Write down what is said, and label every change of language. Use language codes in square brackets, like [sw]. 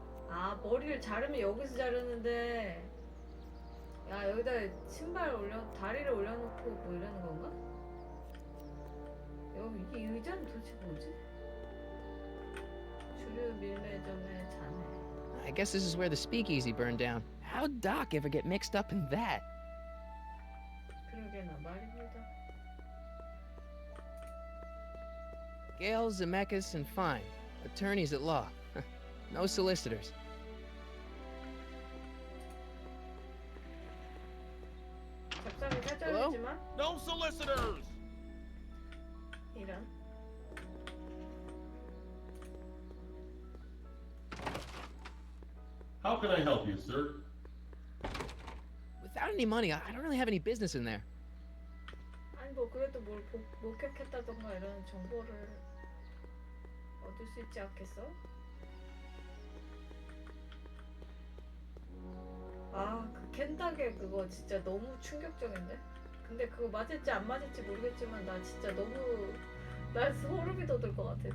[ko] 아, 머리를 자르면 여기서 자르는데 야, 여기다 신발 다리를 올려놓고 뭐 이러는 건가? 여기 이 의자는 도대체 뭐지? 주류 밀매점의 자네. [en] I guess this is where the speakeasy burned down. How'd Doc ever get mixed up in that? [ko] 그러게나 말입니다. [en] Gale, Zemeckis, and Fine. Attorneys at law. No solicitors. [ko] 잡담이 살짝 [en] Hello? [ko] 있지만 [en] No solicitors! [ko] 이런. [en] How can I help you, sir? Without any money, I don't really have any business in there. [ko] 아니 뭐 그래도 뭘 목격했다던가 이런 정보를 얻을 수 있지 않겠어? 아, 그 켄닥의 그거 진짜 너무 충격적인데? 근데 그거 맞을지 안 맞을지 모르겠지만 나 진짜 너무 난 소름이 돋을 것 같아.